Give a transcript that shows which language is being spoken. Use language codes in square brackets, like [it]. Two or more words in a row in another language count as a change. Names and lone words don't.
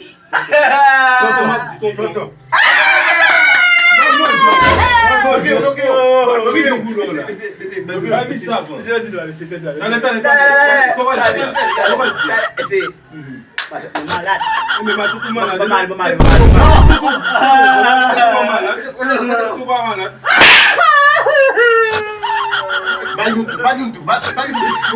[ht] Tonton, tonton, tonton. Ok, ok, ok. Ok, ok. Mese, mese, mese, Ba mi sa, bon. mese, mese, mese, mese, mese, mese. Tande, tande, tande. Sovage. Mese, Sovage. Ese. Mhm. Mwen malad. Mwen ba toutou malad. Mwen malad, mwen malad, Toutou mwen malad. malad. Toutou malad. Ba yon tou, ba yon tou, ba, ba yon tou.